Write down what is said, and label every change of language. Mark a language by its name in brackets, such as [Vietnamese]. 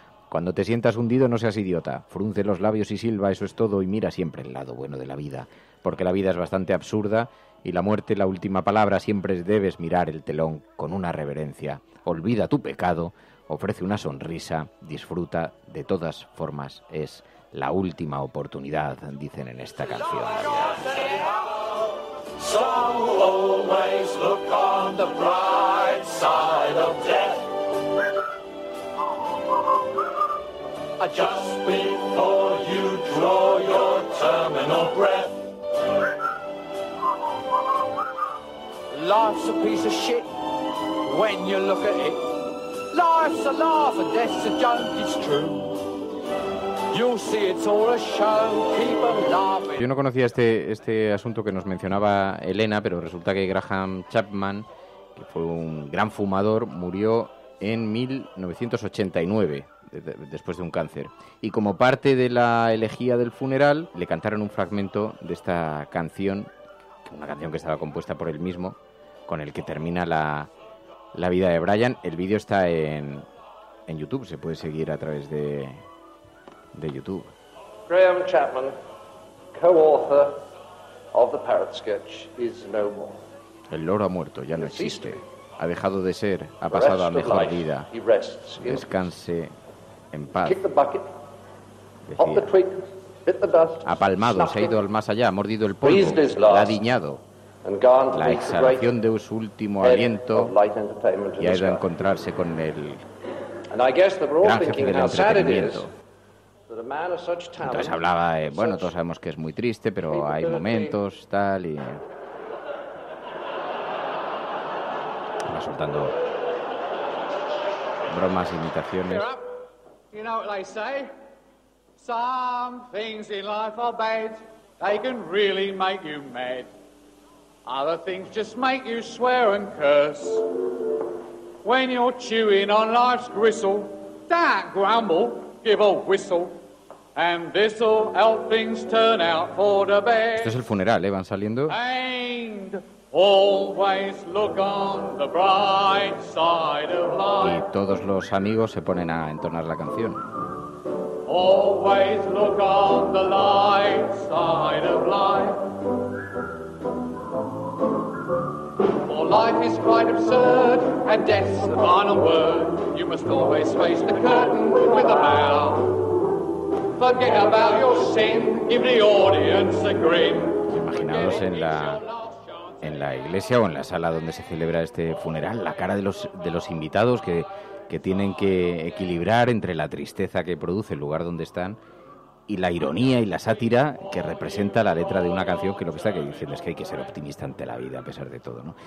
[Spanish] Cuando te sientas hundido no seas idiota, frunce los labios y silba, eso es todo, y mira siempre el lado bueno de la vida, porque la vida es bastante absurda, y la muerte, la última palabra, siempre debes mirar el telón con una reverencia. Olvida tu pecado, ofrece una sonrisa, disfruta, de todas formas es la última oportunidad, dicen en esta canción. [English] So always look on the bright side of death. Just before you draw your terminal breath. Life's a piece of shit when you look at it. Life's a laugh and death's a joke, it's true. You'll see it's all a show, keep 'em laughing. [Spanish] Yo no conocía este asunto que nos mencionaba Elena, pero resulta que Graham Chapman, que fue un gran fumador, murió en 1989, después de un cáncer. Y como parte de la elegía del funeral, le cantaron un fragmento de esta canción, una canción que estaba compuesta por él mismo, con el que termina la vida de Brian. El vídeo está en YouTube, se puede seguir a través de YouTube. [English] Graham Chapman, co-author of The Parrot Sketch, is no more. [Spanish] El loro ha muerto, ya no existe. Ha dejado de ser, ha pasado a mejor vida. Descanse en paz. Decía. Ha palmado, se ha ido al más allá, ha mordido el polvo, la ha diñado. La exhalación de su último aliento y ha ido a encontrarse con el gran jefe del entretenimiento. Entonces hablaba, bueno, todos sabemos que es muy triste, pero hay momentos, tal, y va soltando bromas, imitaciones. [English] You know what they say? Some things in life are bad. They can really make you mad. Other things just make you swear and curse. When you're chewing on life's gristle, don't grumble, give a whistle. And this'll help things turn out for the best. [Spanish] Esto es el funeral, van saliendo. [English] And always look on the bright side of life. [Spanish] Y todos los amigos se ponen a entonar la canción. [English] Always look on the light side of life. For life is quite absurd, and death's the final word. You must always face the curtain with a bow. Forget about your sin, give the audience a grin. [Spanish] Imaginaos en la iglesia o en la sala donde se celebra este funeral, la cara de los invitados que tienen que equilibrar entre la tristeza que produce el lugar donde están y la ironía y la sátira que representa la letra de una canción que lo que está diciendo es que hay que ser optimista ante la vida a pesar de todo, ¿no?